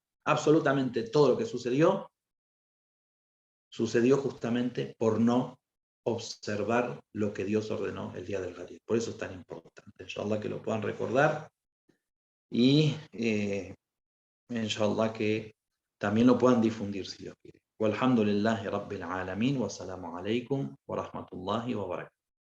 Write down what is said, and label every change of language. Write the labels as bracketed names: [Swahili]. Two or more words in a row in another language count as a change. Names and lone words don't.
[Spanish] Absolutamente todo lo que sucedió justamente por no observar lo que Dios ordenó el día del Ghadir. Por eso es tan importante. Inshallah que lo puedan recordar y inshallah que también lo puedan difundir si Dios quiere. [Arabic] والحمد لله رب العالمين والسلام عليكم ورحمة الله وبركاته.